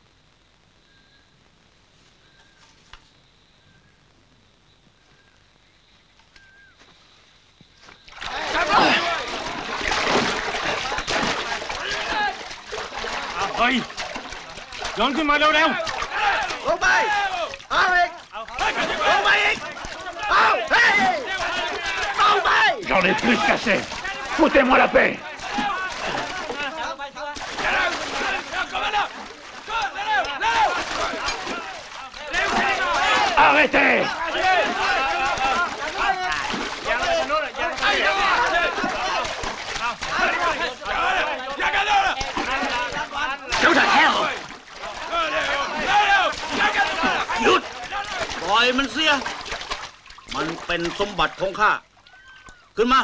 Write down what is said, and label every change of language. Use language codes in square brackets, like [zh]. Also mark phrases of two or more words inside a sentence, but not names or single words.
[th] เฮ้ยโยนขึ้นมาเร็วๆลงไปเอาอีกลงไปอีกเอาเฮ้ยลงไป [fr] J'en ai plus qu'assez. Foutez-moi la paix. Arrêtez! [en] Go to hell [th] หยุดปล่อยมันเสียมันเป็นสมบัติของข้าขึ้นมา